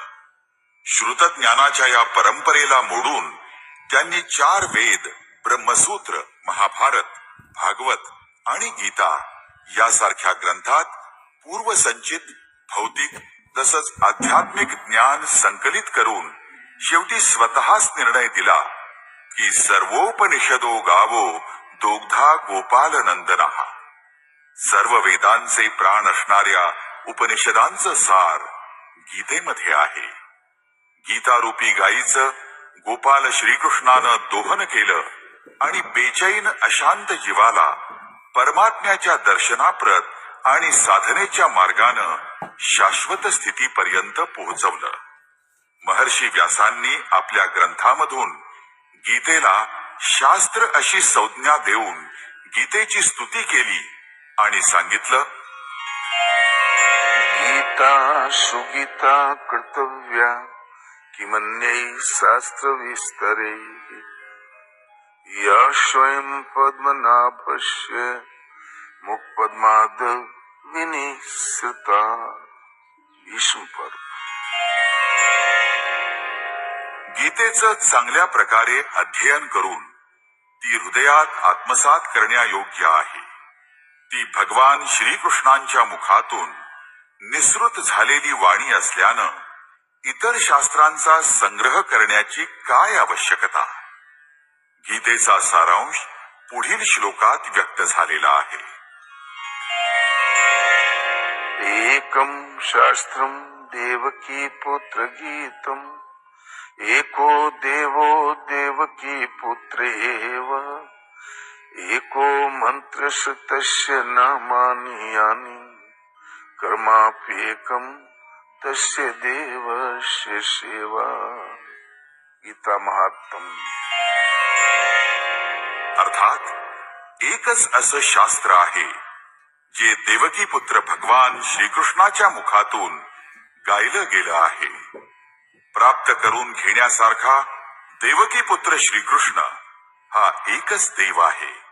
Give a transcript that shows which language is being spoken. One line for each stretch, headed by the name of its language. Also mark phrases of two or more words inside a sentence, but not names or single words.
Marathi: श्रुतज्ञानाच्या या परंपरेला मोडून त्यांनी 4 वेद, ब्रह्मसूत्र, महाभारत, भागवत आणि गीता यासारख्या ग्रंथात पूर्वसंचित भौतिक तसंच आध्यात्मिक ज्ञान संकलित करून शेवटी स्वतःच निर्णय दिला की
Sanskrit: सर्वोपनिषदो गावो दोग्धा गोपाल नंदनहा.
Marathi: सर्व वेदांचे प्राण असणाऱ्या उपनिषदांचं सार गीतेमध्ये आहे. गीतारूपी गायीचं गोपाल श्रीकृष्णानं दोहन केलं आणि बेचैन अशांत जीवाला परमात्म्याच्या दर्शनाप्रत आणि साधनेच्या मार्गानं शाश्वत स्थितीपर्यंत पोहोचवलं. महर्षी व्यासांनी आपल्या ग्रंथामधून गीतेला शास्त्र अशी संज्ञा देऊन गीतेची स्तुती केली आणि सांगितलं,
Sanskrit: गीता सुगीता कर्तव्या किमन्यै शास्त्र विस्तरे या स्वयं पद्मनाभस्य मुखपद्माद विनिसृता.
Marathi: भीष्म पर्व. गीतेचं चांगल्या प्रकारे अध्ययन करून ती हृदयात आत्मसात करण्यायोग्य आहे. ती भगवान श्रीकृष्णांच्या मुखातून निसृत झालेली वाणी असल्यानं इतर शास्त्रांचा संग्रह करण्याची काय आवश्यकता. गीतेचा सारांश पुढील श्लोकात व्यक्त झालेला आहे.
Sanskrit: एकम शास्त्रम देवकी पुत्र गीतम एको देवो देवकी पुत्रेव एको मंत्रस्य तस्य नामानि यानि कर्माप्येकम तस्य देवस्य सेवा.
Marathi: गीता महात्म्य. अर्थात एकच असं शास्त्र आहे जे देवकी पुत्र भगवान श्रीकृष्णाच्या मुखातून गायलं गेलं आहे. प्राप्त करून घेण्यासारखा देवकी पुत्र श्रीकृष्ण हा एकच देव आहे.